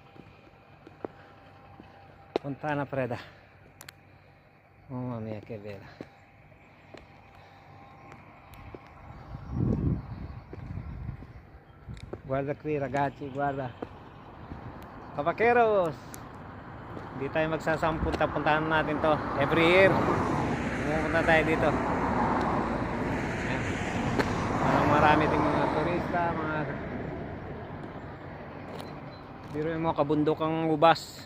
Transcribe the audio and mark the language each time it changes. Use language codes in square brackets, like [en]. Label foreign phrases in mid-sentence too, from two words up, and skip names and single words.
[it] Fontana Preda. Mamma mia che bella. Guarda qui ragazzi, guarda. Cavaqueros. [tl] Hindi tayo magsasampunta-puntahan natin to [en] every year. [tl] Pumunta tayo dito. Parang marami ding mga turista, mga biruin mo kabundokang ubas.